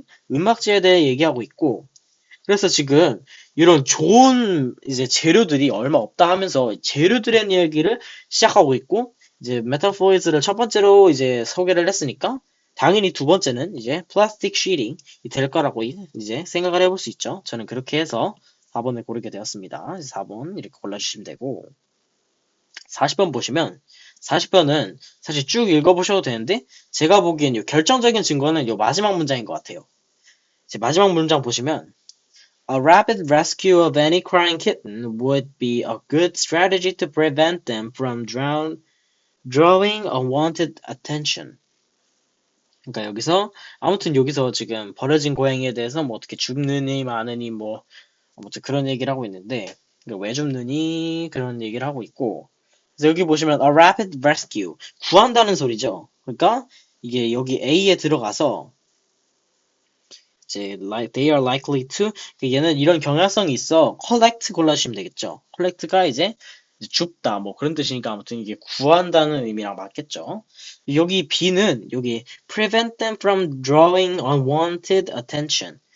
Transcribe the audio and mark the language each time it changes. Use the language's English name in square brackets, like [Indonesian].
[Korean] 은박지에 대해 얘기하고 있고 그래서 지금 이런 좋은 이제 재료들이 얼마 없다 하면서 재료들의 이야기를 시작하고 있고 이제 [English] metal foils [Korean] 를 첫 번째로 이제 소개를 했으니까 당연히 두 번째는 이제 [English] plastic sheeting [Korean] 이 될 거라고 이제 생각을 해볼 수 있죠. 저는 그렇게 해서 4번을 고르게 되었습니다. 4번 이렇게 골라주시면 되고 40번 보시면 40번은 사실 쭉 읽어보셔도 되는데 제가 보기엔 요 결정적인 증거는 요 마지막 문장인 것 같아요. 이제 마지막 문장 보시면 [English] A rapid rescue of any crying kitten would be a good strategy to prevent them from drawing unwanted attention. [Korean] 그러니까 여기서 아무튼 여기서 지금 버려진 고양이에 대해서 뭐 어떻게 줍느니 마느니 뭐 아무튼 그런 얘기를 하고 있는데 왜 줍느니 그런 얘기를 하고 있고 그래서 여기 보시면 [English] a rapid rescue [Korean] 구한다는 소리죠. 그러니까 이게 여기 A에 들어가서 이제 [English] they are likely to [Korean] 얘는 이런 경향성이 있어 collect 골라주시면 되겠죠. collect가 이제 줍다 뭐 그런 뜻이니까 아무튼 이게 구한다는 의미랑 맞겠죠. 여기 B는 여기 [English] prevent them from drawing unwanted attention.